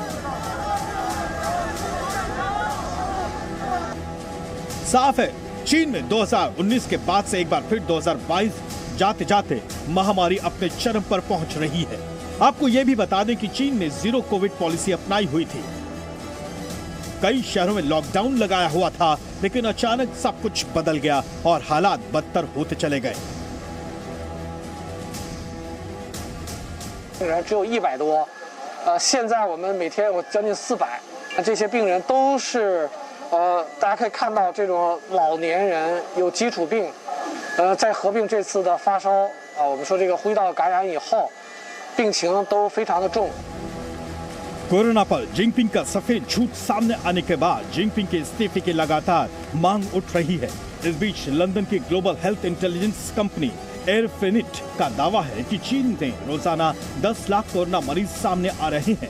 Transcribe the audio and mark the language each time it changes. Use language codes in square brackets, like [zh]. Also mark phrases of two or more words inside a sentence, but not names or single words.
[hi] साफ है चीन में 2019 के बाद से एक बार फिर 2022 जाते जाते महामारी अपने चरम पर पहुंच रही है। आपको यह भी बता दें कि चीन ने जीरो कोविड पॉलिसी अपनाई हुई थी। कई शहरों में लॉकडाउन लगाया हुआ था, लेकिन अचानक सब कुछ बदल गया और हालात बदतर होते चले गए। [zh] 病人只有100多，现在我们每天有将近400，这些病人都是，大家可以看到这种老年人有基础病，再合并这次的发烧，我们说这个呼吸道感染以后，病情都非常的重。 [hi] कोरोना पर जिनपिंग का सफेद झूठ सामने आने के बाद जिनपिंग के इस्तीफे की लगातार मांग उठ रही है। इस बीच लंदन की ग्लोबल हेल्थ इंटेलिजेंस कंपनी एयरफिनिट का दावा है कि चीन में रोजाना 10 लाख कोरोना मरीज सामने आ रहे हैं।